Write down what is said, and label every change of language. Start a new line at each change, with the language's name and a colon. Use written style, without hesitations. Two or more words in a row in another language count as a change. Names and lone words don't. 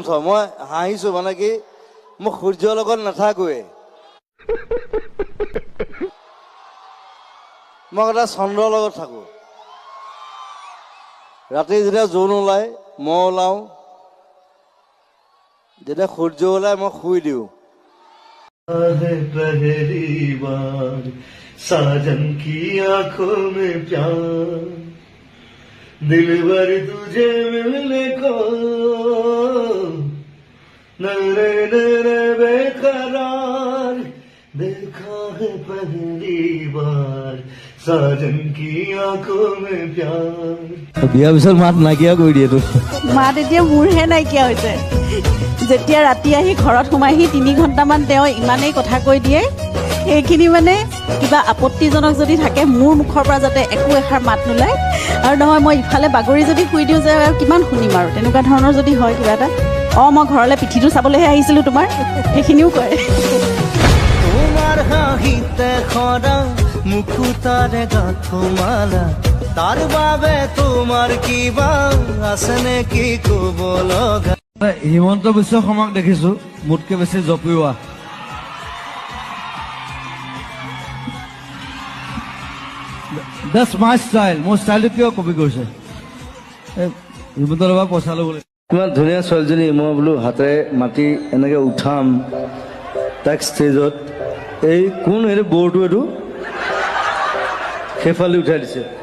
Assamese: মই হাঁহিছো, মানে কি মোক সূৰ্যৰ লগত নাথাকোৱে, মই এটা চন্দ্ৰৰ লগত থাকো। ৰাতি যেতিয়া জোন ওলাই মই ওলাও, যেতিয়া সূৰ্য ওলাই মই শুই দিওঁ।
Hindi: पहली बार साजन की आंखों में प्यार, दिलबर तुझे मिलने को नरे नरे बेकरार, देखा है पहली बार साजन की आंखों में प्यार।
Assamese: বিয়াৰ পিছত মাত নাইকিয়া কৰি দিয়ে তো। মাত এতিয়া মোৰহে নাইকিয়া হৈছে। যেতিয়া ৰাতি আহি ঘৰত সোমাইহি 3 ঘণ্টামান তেওঁ ইমানেই কথা কৈ দিয়ে, সেইখিনি মানে কিবা আপত্তিজনক যদি থাকে মোৰ মুখৰ পৰা যাতে একো এষাৰ মাত নোলায়। আৰু নহয় মই ইফালে বাগৰি যদি শুই দিওঁ যে কিমান শুনিম আৰু, তেনেকুৱা ধৰণৰ যদি হয় কিবা এটা, মই ঘৰলৈ পিঠিটো চাবলৈহে আহিছিলোঁ তোমাৰ, সেইখিনিও কয়। তোমার হাঁহিতে খরা মুকুতারে গাথমালা, তার বাবে তোমার কিবা আছে নেকি কব লগা? হিমন্ত বিশ্ব শৰ্মাক দেখিছো মোতকে বেছি জপিওৱা।
English: That's my style.
Assamese: মোৰ ষ্টাইলটো কিয় কপি কৰিছে? হিমন্তৰ পৰা পইচা ল'বলৈ। ইমান ধুনীয়া ছোৱালীজনী, মই বোলো হাতেৰে মাতি এনেকে উঠাম তাক ষ্টেজত। এই কোন এইটো বৰটো, এইটো সেইফালে উঠাই দিছে।